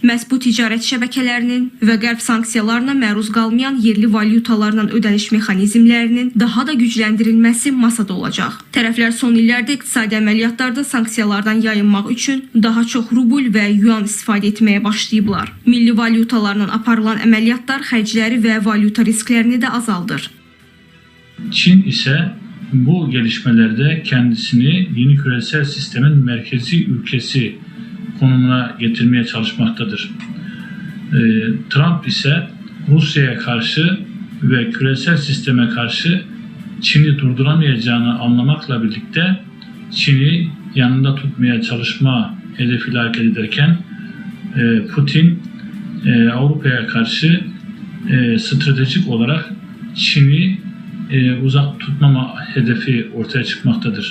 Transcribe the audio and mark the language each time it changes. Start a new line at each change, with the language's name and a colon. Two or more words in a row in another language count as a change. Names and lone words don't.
Azerbaijani: Məhz bu ticarət şəbəkələrinin və qərb sanksiyalarına məruz qalmayan yerli valyutalarla ödəniş mexanizmlərinin daha da gücləndirilməsi masada olacaq. Tərəflər son illərdə iqtisadi əməliyyatlarda sanksiyalardan yayınmaq üçün daha çox rubl və yuan istifadə etməyə başlayıblar. Milli valyutalarla aparılan əməliyyatlar xərcləri və valyuta risklərini də azaldır.
Turkish: Çin ise bu gelişmelerde kendisini yeni küresel sistemin merkezi ülkesi konumuna getirmeye çalışmaktadır. Trump ise Rusya'ya karşı ve küresel sisteme karşı Çin'i durduramayacağını anlamakla birlikte Çin'i yanında tutmaya çalışma hedefiyle hareket ederken Putin Avrupa'ya karşı stratejik olarak Çin'i uzak tutmama hedefi ortaya çıkmaktadır.